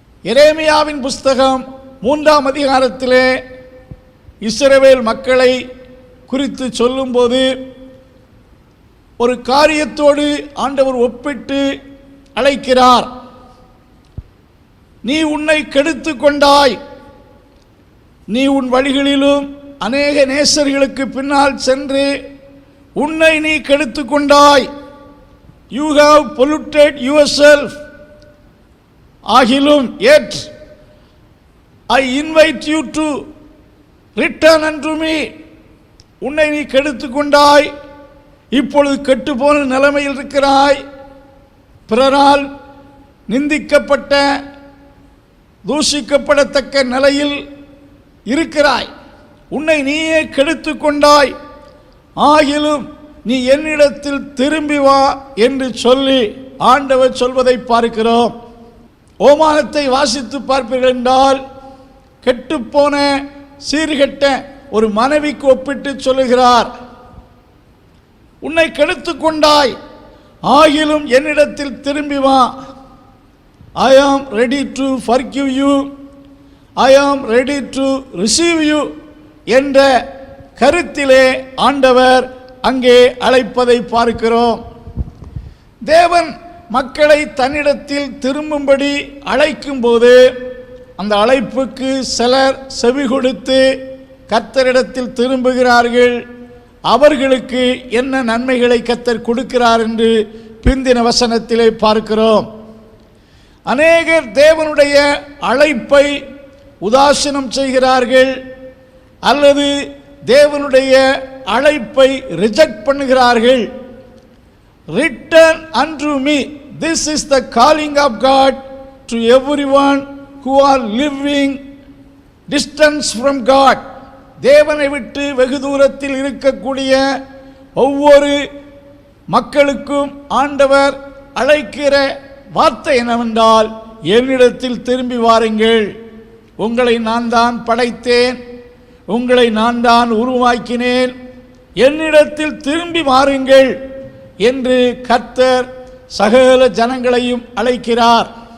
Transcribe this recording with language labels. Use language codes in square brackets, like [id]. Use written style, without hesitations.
[ta] எரேமியாவின் புஸ்தகம் 3ஆம் அதிகாரத்திலே இஸ்ரவேல் மக்களை குறித்து சொல்லும்போது ஒரு காரியத்தோடு ஆண்டவர் ஒப்பிட்டு அழைக்கிறார். நீ உன்னை கெடுத்து கொண்டாய், நீ உன் வழிகளிலும் அநேக நேசர்களுக்கு பின்னால் சென்று உன்னை நீ கெடுத்து கொண்டாய். [en] You have polluted yourself. [ta] ஆகிலும் [en] yet I invite you to return unto me. [ta] உன்னை நீ கெடுத்து கொண்டாய், இப்பொழுது கெட்டுப்போன நிலைமையில் இருக்கிறாய், பிறரால் நிந்திக்கப்பட்ட தூஷிக்கப்படத்தக்க நிலையில் இருக்கிறாய், உன்னை நீயே கெடுத்து கொண்டாய், ஆகிலும் நீ என்னிடத்தில் திரும்பி வா என்று சொல்லி ஆண்டவர் சொல்வதை பார்க்கிறோம். ஓமானத்தை வாசித்து பார்ப்பீர்கள் என்றால் கெட்டுப்போன சீர்கெட்ட ஒரு மனைவிக்கு ஒப்பிட்டு சொல்லுகிறார். உன்னை கெடுத்து கொண்டாய், ஆகிலும் என்னிடத்தில் திரும்பி வா. [en] I am ready to forgive you, I am ready to receive you [ta] என்ற கருத்திலே ஆண்டவர் அங்கே அழைப்பதை பார்க்கிறோம். தேவன் மக்களை தன்னிடத்தில் திரும்பும்படி அழைக்கும் போது அந்த அழைப்புக்கு சிலர் செவி கொடுத்து கர்த்தரிடத்தில் திரும்புகிறார்கள். அவர்களுக்கு என்ன நன்மைகளை கர்த்தர் கொடுக்கிறார் என்று பிந்தின வசனத்திலே பார்க்கிறோம். அநேகர் தேவனுடைய அழைப்பை உதாசீனம் செய்கிறார்கள் அல்லது தேவனுடைய அழைப்பை ரிஜெக்ட் பண்ணுகிறார்கள். [en] Return unto me, this is the calling of God to everyone who are living distance from God. [ta] தேவனை விட்டு வெகு தூரத்தில் இருக்கக்கூடிய ஒவ்வொரு மக்களுக்கும் ஆண்டவர் அழைக்கிற வார்த்தை என்னவென்றால், என்னிடத்தில் திரும்பி வாருங்கள், உங்களை நான் தான் படைத்தேன், உங்களை நான் தான் உருவாக்கினேன், என்னிடத்தில் திரும்பி வாருங்கள் என்று கர்த்தர் சகல ஜனங்களையும் அழைக்கிறார்.